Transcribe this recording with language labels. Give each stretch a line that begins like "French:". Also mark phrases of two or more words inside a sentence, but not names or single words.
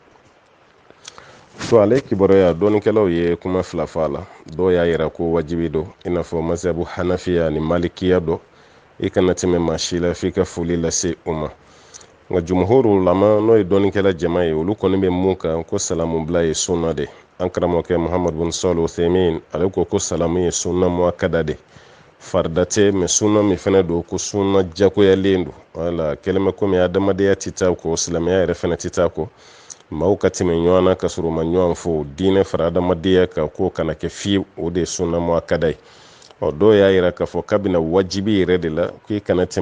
Bambara: so ale kibaruya dɔɔnikɛlaw ye kuma fila fɔ a la dɔw y'a yira ko wajibi don i n'a fɔ mazhabu hanafiya ni malikiya dɔ i kana tɛmɛ maa si la f'i ka foli lase o ma nka jumhuru lama n'o ye dɔɔnikɛla jama ye olu kɔni bɛ mun kan ko salamu bila ye sunna de an karamɔgɔkɛ muhammad bin salih uthaymin ale ko salamu ye
Arabic: سنة مؤكدة
Bambara: de farida tɛ mɛ sunna min fɛnɛ don ko sunna jagoyalen don wala kɛlɛmɛ komi adamadenya tɛ taa ko silamɛya yɛrɛ fɛnɛ tɛ taa ko maaw ka tɛmɛ ɲɔgɔn na ka sɔrɔ ma ɲɔgɔn fɔ diinɛ fara adamadenya kan ko kana kɛ fiyewu o de ye
Arabic: سنة مؤكدة
Bambara: ye dɔw y'a yira k'a fɔ k'a bɛna wajibi yɛrɛ de la k'i kana tɛmɛ